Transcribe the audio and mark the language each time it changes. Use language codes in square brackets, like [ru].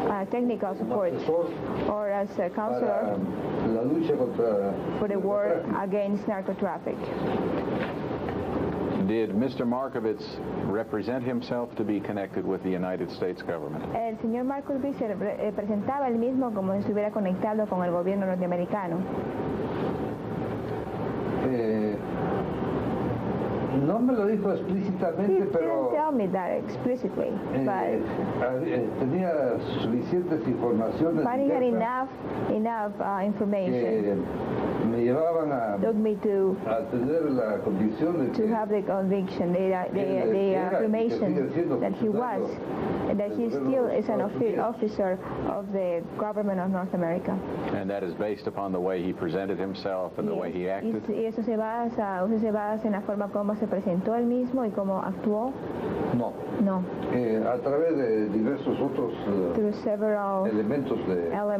[en] technical support, or as a counselor [es] la lucha contra [en] for the war against narcotraffic. Did Mr. Markovits represent himself to be connected with the United States government? [es] El señor Markovits se presentaba él mismo como si estuviera conectado con el gobierno norteamericano. No me lo dijo explícitamente, pero [en] didn't tell me that explicitly, but [es] tenía suficientes informaciones [en] he had enough information [es] me llevaban a tener la convicción de [en] to have the conviction, the affirmation that he was, and that he still is an officer of the government of North America. And that is based upon the way he presented himself and the way he acted? [es] Y eso se basa en la forma como se presentó él mismo y cómo actuó. No. A través de diversos otros elementos de